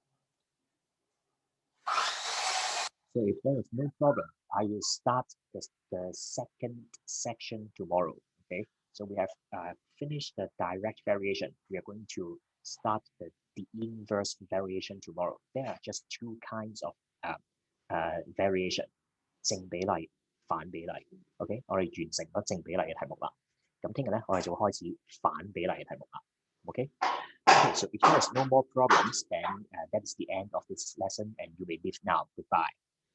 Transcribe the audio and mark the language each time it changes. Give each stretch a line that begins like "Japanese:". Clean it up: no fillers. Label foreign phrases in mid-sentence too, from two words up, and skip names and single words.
English: So if there is no problem, I will start the second section tomorrow. Okay, so we have finished the direct variation. We are going to start the inverse variation tomorrow. There are just two kinds of variation，
Cantonese: 正比例、反比例。OK， 我哋完成咗正比例嘅題目啦。咁聽日咧，我哋就會開始反比例嘅題目啦。
English: OK。Okay, so if there is no more problems, then that is the end of this lesson and you may leave now. Goodbye.